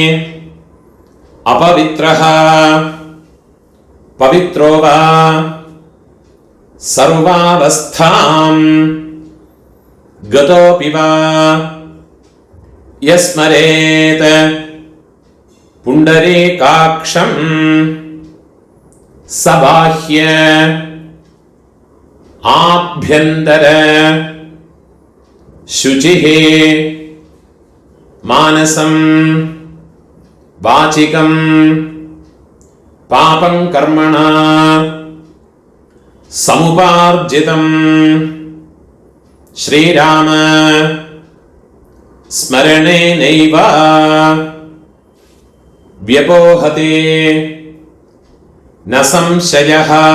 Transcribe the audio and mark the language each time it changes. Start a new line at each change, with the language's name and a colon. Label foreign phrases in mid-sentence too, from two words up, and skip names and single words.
Sanskrit: अपवित्रः पवित्रो वा सर्वावस्थां गतोऽपि वा यस्मरेत् पुण्डरीकाक्षं सबाह्य आभ्यन्तर शुचिः मानसं वाचिकं പാപം കർമ്മണ സമുപാർജിതം ശ്രീരാമ സ്മരണേനൈവ വ്യപോഹതേ ന സംശയഃ.